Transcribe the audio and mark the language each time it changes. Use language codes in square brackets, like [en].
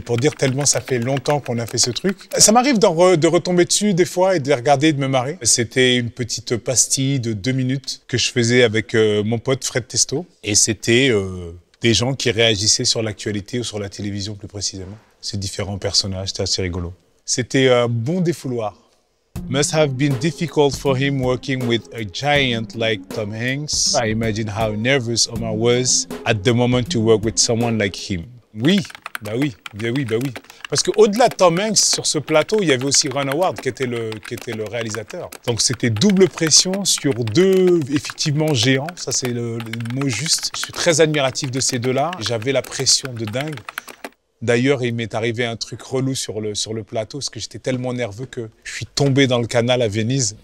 [fr] Pour dire tellement ça fait longtemps qu'on a fait ce truc. Ça m'arrive de retomber dessus des fois et de les regarder et de me marrer. C'était une petite pastille de 2 minutes que je faisais avec mon pote Fred Testo. Et c'était des gens qui réagissaient sur l'actualité ou sur la télévision plus précisément. Ces différents personnages, c'était assez rigolo. C'était un bon défouloir. [en] Must have been difficult for him working with a giant like Tom Hanks. I imagine how nervous Omar was at the moment to work with someone like him. [fr] Oui, bah oui, bah oui, bah oui. Parce qu'au-delà de Tom Hanks, sur ce plateau, il y avait aussi Ron Howard qui était le réalisateur. Donc c'était double pression sur 2, effectivement, géants. Ça, c'est le mot juste. Je suis très admiratif de ces deux-là. J'avais la pression de dingue. D'ailleurs, il m'est arrivé un truc relou sur le plateau parce que j'étais tellement nerveux que je suis tombé dans le canal à Venise.